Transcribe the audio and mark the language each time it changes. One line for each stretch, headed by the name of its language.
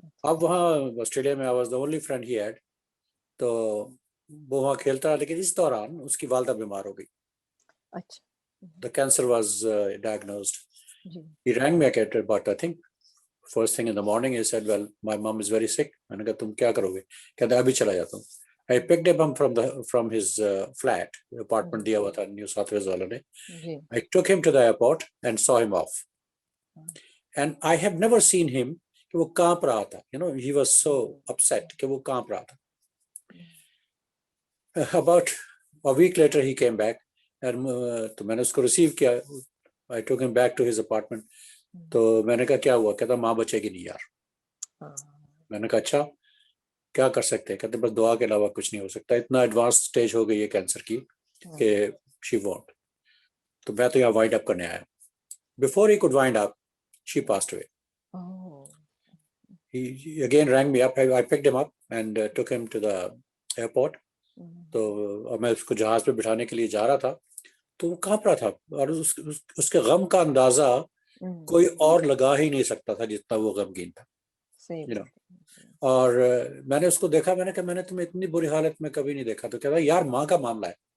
Urdu: اب وہاں آسٹریلیا میں
English: I was the only friend he had.
Urdu: تو وہ وہاں کھیلتا ہے, لیکن اس دوران اس کی والدہ بیمار ہو گئی.
English: The cancer was diagnosed. He rang me at about, I think, first thing in the morning. He said, well, my mom is very sick.
Urdu: میں نے کہا تم کیا کرو گے؟ کہتا ابھی چلا جاتا ہوں.
English: I picked him up from his flat, apartment
Urdu: دیا ہوا تھا نیو ساؤتھ ویلز والوں نے.
English: I took him to the airport and saw him off. And I have never seen him
Urdu: کہ وہ کانپ رہا تھا.
English: He was so upset
Urdu: کہ وہ کانپ رہا تھا.
English: About a week later he came back and
Urdu: تو میں نے اس کو ریسیو کیا.
English: I took him back to his apartment.
Urdu: تو میں نے کہا کیا ہوا؟ کہتا ماں بچے گی نہیں یار. میں نے کہا اچھا کیا کر سکتے ہیں؟ کہتے بس دعا کے علاوہ کچھ نہیں ہو سکتا. اتنا ایڈوانس سٹیج ہو گئی ہے کینسر کی کہ
English: she won't.
Urdu: تو میں تو یہاں وائنڈ اپ کرنے آیا.
English: Before he could wind up, she passed away. He again rang me up. I picked him up and took him to the airport.
Urdu: تو میں اس کو جہاز پہ بٹھانے کے لیے جا رہا تھا تو وہ کانپ رہا تھا اور اس کے غم کا اندازہ کوئی اور لگا ہی نہیں سکتا تھا جتنا وہ غمگین تھا. اور میں نے اس کو دیکھا, میں نے کہا میں نے تمہیں اتنی بری حالت میں کبھی نہیں دیکھا. تو کہتا یار ماں کا معاملہ ہے.